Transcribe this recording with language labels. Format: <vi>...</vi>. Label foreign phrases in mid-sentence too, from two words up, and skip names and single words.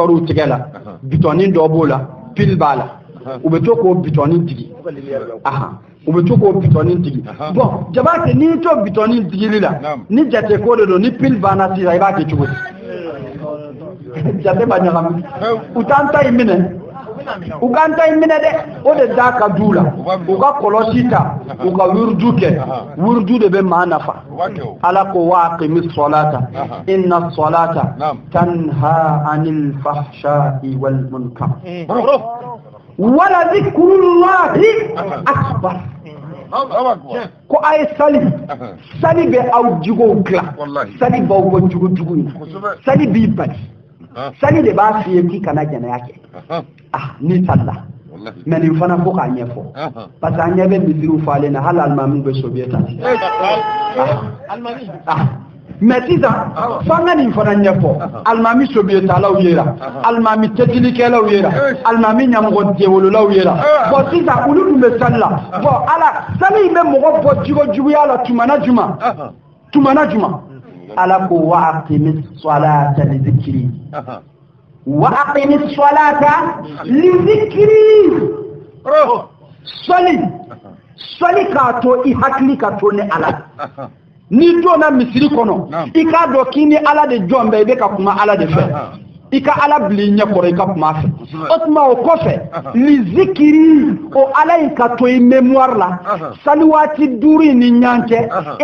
<bm>u tigɛ la bitɔni dɔ b'o la pile b'a la u bɛ to k'o bitɔni digi u bɛ to k'o bitɔni digi bon Jabate n'i to bitɔni digili la ni jate ko de don ni pile banna sisan i b'a kɛ cogo di jate ma ɲagami u t'an ta in minɛ u k'an ta in minɛ dɛ o de da ka du la u ka kɔlɔsi ta u ka wurudu kɛ wurudu de bɛ maa nafa Ala ko</bm> <ar>وأقم الصلاة إن الصلاة تنهى عن الفحشاء والمنكر ولذكر الله أكبر</ar> <bm>ko ay sali be aw jugo kla sali baw ko jugo sali bi bari sali de b'a fi ki kana jɛnɛya kɛ ni salla mais nin fana ko k'a ɲɛfɔ</bm> <fr>parce que</fr> <bm>an ɲɛ bɛ misiriw falen na hali alimamiw bɛ sobiye ta mais sisan f'an ka nin fana ɲɛfɔ alimami sobiyetalaw yera alimami cɛcilikɛlaw yera alimami ɲamɔgɔ jɛwololaw yera bon sisan olu tun bɛ sali la bon ala sali in bɛ mɔgɔ bɔ juguya la tumana juma Ala ko</bm> <ar>وأقم الصلاة لذكري وأقم الصلاة لذكري</ar> <bm>sali ka to I hakili ka to ne Ala ni donna misiri kɔnɔ I k'a dɔn k'i ni Ala de jɔn bɛ I bɛ ka kuma Ala de fɛ I ka Ala bili ɲɛ kɔrɔ I ka kuma fɛ o tuma o kɔfɛ</bm> <ar>لذكري</ar> <bm>o Ala in ka to I mémoire la sali waati 5 ni ɲɔgɔn cɛ e</bm>